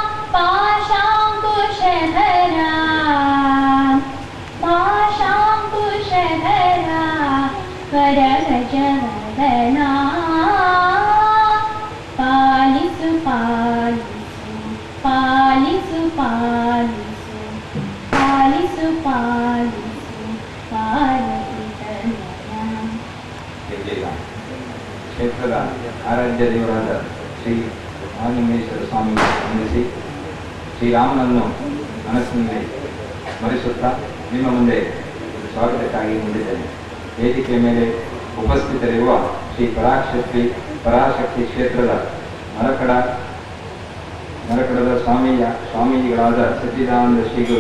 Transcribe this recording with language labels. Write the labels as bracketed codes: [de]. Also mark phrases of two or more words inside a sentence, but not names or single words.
[kn] ಪಾಶಾಂಕುಶಧರಾ ಪಾಶಾಂಕುಶಧರಾ ವರಗಜವದನಾ ಪಾಲಿಸು ಪಾಲಿಸು ಪಾಲಿಸು ಪಾಲಿಸು ಪಾಲಿಸು ಪಾಲಿಸು ಪಾರ್ವತೀ ತನಯಾ ಕ್ಷೇತ್ರದ ಆರಾಧ್ಯ ದೇವರಾದ ಶ್ರೀ ಮಹಾಲಿಂಗೇಶ್ವರ ಸ್ವಾಮಿ ವಂದಿಸಿ ಶ್ರೀರಾಮನನ್ನು ಮನಸ್ಸಿನಲ್ಲಿ ಸ್ಮರಿಸುತ್ತಾ ನಿಮ್ಮ ಮುಂದೆ ಸ್ವಾಗತಕ್ಕಾಗಿ ಮುಂದಿದ್ದೇನೆ. ವೇದಿಕೆಯ ಮೇಲೆ ಉಪಸ್ಥಿತರಿರುವ ಶ್ರೀ ಪರಾಶಕ್ತಿ ಕ್ಷೇತ್ರದ ಮರಕಡದ ಸ್ವಾಮೀಜಿಗಳಾದ ಸಚ್ಚಿದಾನಂದ ಶ್ರೀಗಳು